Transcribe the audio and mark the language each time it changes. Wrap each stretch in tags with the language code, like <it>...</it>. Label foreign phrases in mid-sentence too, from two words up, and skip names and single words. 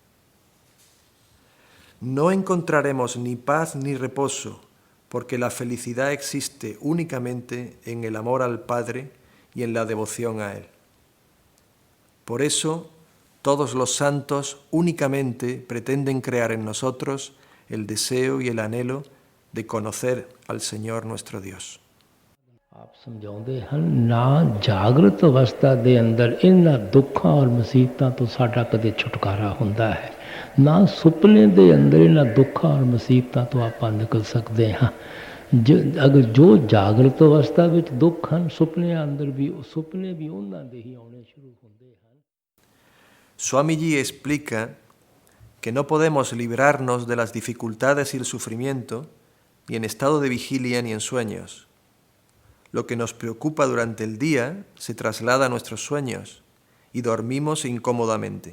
<es>No encontraremos ni paz ni reposo, porque la felicidad existe únicamente en el amor al Padre y en la devoción a Él. Por eso, todos los santos únicamente pretenden crear en nosotros el deseo y el anhelo de conocer al Señor nuestro Dios.</es> <pa>ਆਪ ਸਮਝਾਉਂਦੇ ਹਨ ਨਾ ਜਾਗਰਤ ਅਵਸਥਾ ਦੇ ਅੰਦਰ ਇਹਨਾਂ ਦੁੱਖਾਂ ਔਰ ਮੁਸੀਬਤਾਂ ਤੋਂ ਸਾਡਾ ਕਦੇ ਛੁਟਕਾਰਾ ਹੁੰਦਾ ਹੈ, ਨਾ ਸੁਪਨੇ ਦੇ ਅੰਦਰ ਇਹਨਾਂ ਦੁੱਖਾਂ ਔਰ ਮੁਸੀਬਤਾਂ ਤੋਂ ਆਪਾਂ ਨਿਕਲ ਸਕਦੇ ਹਾਂ। ਅਗਰ ਜੋ ਜਾਗਰਤ ਅਵਸਥਾ ਵਿੱਚ ਦੁੱਖ ਹਨ, ਸੁਪਨਿਆਂ ਅੰਦਰ ਵੀ ਸੁਪਨੇ ਵੀ ਉਹਨਾਂ ਦੇ ਹੀ ਆਉਣੇ ਸ਼ੁਰੂ ਹੁੰਦੇ ਹਨ।</pa> <es>Swamiji explica que no podemos librarnos de las dificultades y el sufrimiento ni en estado de vigilia ni en sueños. Lo que nos preocupa durante el día se traslada a nuestros sueños y dormimos incómodamente.</es>